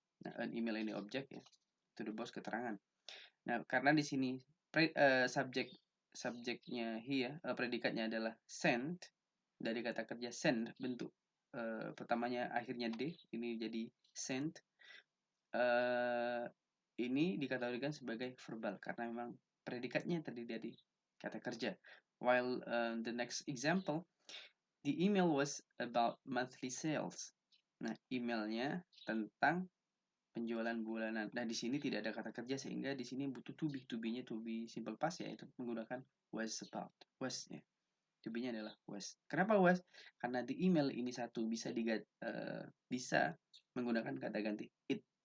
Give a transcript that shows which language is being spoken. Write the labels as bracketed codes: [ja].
[id] Nah, [en] an email [id] ini objek ya. [en] To the boss [id] keterangan. Nah, karena di sini subjeknya he ya, predikatnya adalah send, dari kata kerja send, bentuk pertamanya akhirnya d, ini jadi send. Ini dikategorikan sebagai verbal karena memang predikatnya terdiri dari kata kerja. [en] While the next example, the email was about monthly sales. [id] Nah, emailnya tentang penjualan bulanan. Nah, di sini tidak ada kata kerja sehingga di sini butuh to be. To be-nya to be simple past, yaitu menggunakan was about. Was ya. To be-nya adalah was. Kenapa was? Karena di email ini satu bisa bisa menggunakan kata ganti it.